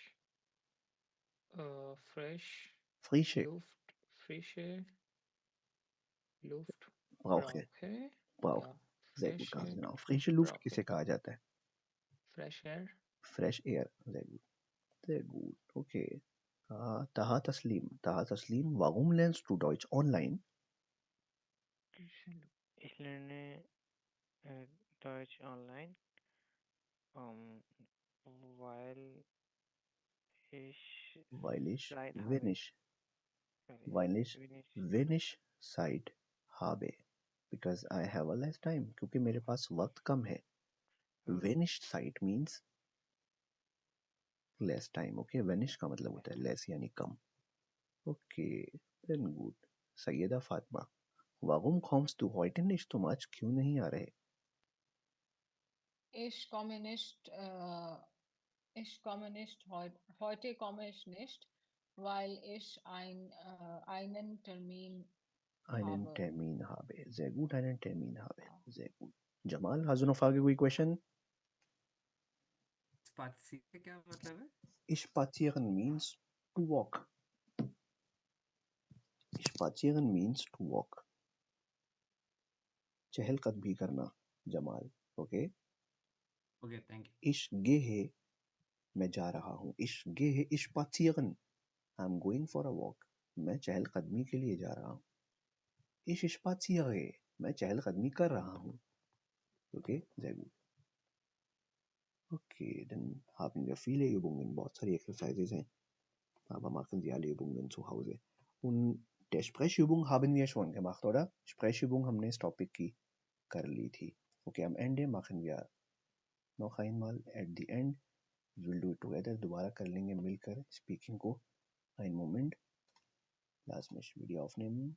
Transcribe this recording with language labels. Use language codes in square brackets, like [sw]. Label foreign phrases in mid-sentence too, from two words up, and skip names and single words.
[de] Frische frische Luft brauche. brauche. Brauche. Ja, Sehr gut, ganz frische genau. Luft Frische Luft brauche. [hi] किसे कहा जाता है? [en] Fresh air. Fresh air. [de] Sehr gut. Sehr gut. Okay. Taha Taslim. Taha Taslim, warum lernst du Deutsch online? Ich lerne Deutsch online, weil Klein habe. wenn ich Zeit habe, [en] because I have a less time, [hi] क्योंकि मेरे पास वक्त कम है. [de] Wenig Zeit [en] means less time. [hi] Okay, wenig का मतलब होता है less यानी कम. [en] Okay, then good. [hi] सैयदा फातिमा, [de] warum kommst du heute nicht? [hi] तुम आज क्यों नहीं आ रहे? [de] Ich komme nicht heute komme ich nicht, weil ich einen Termin Einen habe. Termin habe. Sehr gut, einen Termin habe. Sehr gut. Jamal, hast du noch Frage, [hi] कोई question? Spazieren का क्या मतलब है? [en] Spazieren means to walk. Spazieren means to walk. [hi] चहलकदमी करना, जमाल. [en] Okay? Okay, thank you. [de] Ich gehe, [hi] मैं जा रहा हूँ. [de] Ich gehe spazieren. [en] I'm going for a walk. [hi] मैं चहलकदमी के लिए जा रहा हूँ. [de] Ich spaziere. [hi] मैं चहलकदमी कर रहा हूँ. [de] Okay? Sehr gut. Okay, dann haben wir viele Übungen. [hi] बहुत सारी Exercises हैं. [de] Aber machen Sie alle Übungen zu Hause. Und der Sprechübung haben wir schon gemacht, oder? [hi] Sprechübung हमने इस Topic की कर ली थी. [de] Okay, am Ende machen wir noch einmal [en] at the end. We'll do it together. [hi] दोबारा कर लेंगे मिलकर speaking को. [de] Einen Moment. Lass mich Video aufnehmen.